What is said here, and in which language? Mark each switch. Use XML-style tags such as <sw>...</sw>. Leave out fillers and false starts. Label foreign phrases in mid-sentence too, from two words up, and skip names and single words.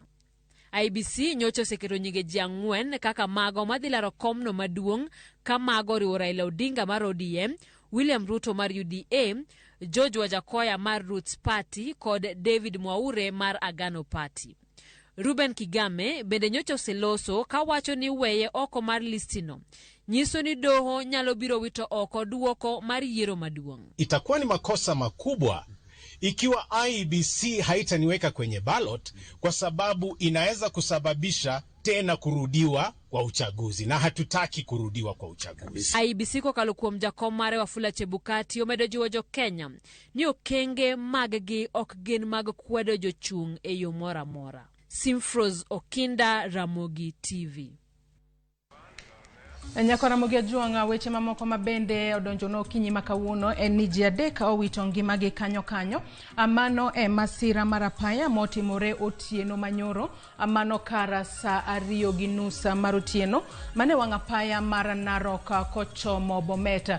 <luo>IEBC nyocho seketo nyinge ji 4 kaka mago madhilaro komno maduong' ka mago riwo Raila Odinga mar ODM, William Ruto mar UDA, George Wajakoya mar Roots Party kod David Mwaure mar Agano Party. Ruben Kigame bende nyocho seloso ka wacho ni weye oko mar listino nyiso ni doho nyalo biro wito oko duoko mar yiero maduong'.</luo> <sw>Itakuwa ni makosa makubwa ikiwa IEBC haitaniweka kwenye ballot kwa sababu inaweza kusababisha tena kurudiwa kwa uchaguzi na hatutaki kurudiwa kwa uchaguzi.</sw> <luo>IEBC kokalo kuom jakom mare Wafula Chebukati omedo jiwo jo Kenya ni okenge mag-gi ok gin mag kwedo jochung' e yo mora mora. Simfros Okinda, Ramogi TV. Nyako Ramogi ajuanga weche mamoko mabende odonjono kinyi makawuono en ni ji 3 owito ngimagi kanyo amano e masira marapaya motimore otieno manyoro amano kara saa 2:30 mar otieno mane wang'apaya mar Narok kochomo Bomet.</luo>